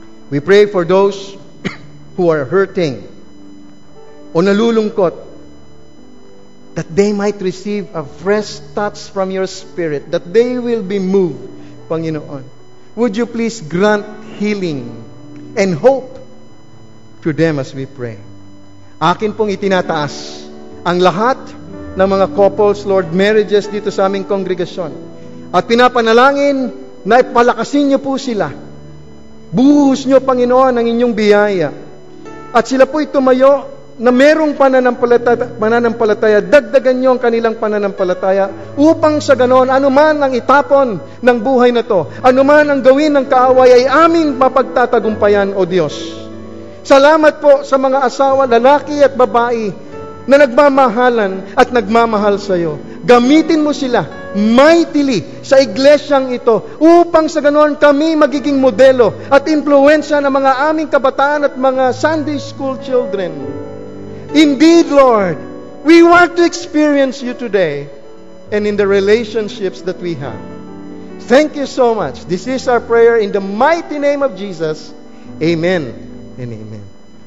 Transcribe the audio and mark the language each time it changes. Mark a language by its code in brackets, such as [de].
[en] We pray for those who are hurting [tl] o nalulungkot, [en] that they might receive a fresh touch from your Spirit, that they will be moved, Panginoon. Would you please grant healing and hope to them as we pray. [tl] Akin pong itinataas ang lahat ng mga couples, Lord, marriages dito sa aming kongregasyon. At pinapanalangin na ipalakasin niyo po sila. Buhos niyo, Panginoon, ang inyong biyaya. At sila po'y tumayo na merong pananampalataya, dagdagan niyo ang kanilang pananampalataya upang sa ganon, anuman ang itapon ng buhay na to, anuman ang gawin ng kaaway, ay aming mapagtatagumpayan, O Diyos. Salamat po sa mga asawa, lalaki at babae, na nagmamahalan at nagmamahal sa iyo. Gamitin mo sila mightily sa iglesyang ito upang sa ganon kami magiging modelo at impluwensya ng mga aming kabataan at mga Sunday school children. [en] Indeed, Lord, we want to experience you today and in the relationships that we have. Thank you so much. This is our prayer in the mighty name of Jesus. Amen and amen.